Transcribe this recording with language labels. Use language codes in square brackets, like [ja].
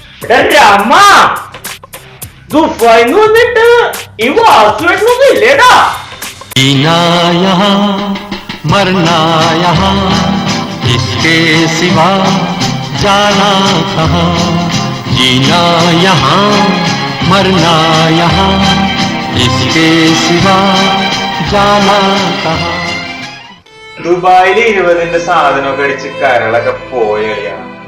[ml] രമ ദുബായിന്ന് വന്നിട്ട് ഈ വാസുവായിട്ടൊന്നും ഇല്ലേടാ. [hi] जीना यहाँ मरना यहाँ इसके सिवा जाना कहाँ. जीना यहाँ मरना यहाँ इसके सिवा जाना कहाँ. [ml] ദുബായില് 20ന്റെ സാധനമൊക്കെ അടിച്ച് കരളൊക്കെ പോയ കളിയാണ്.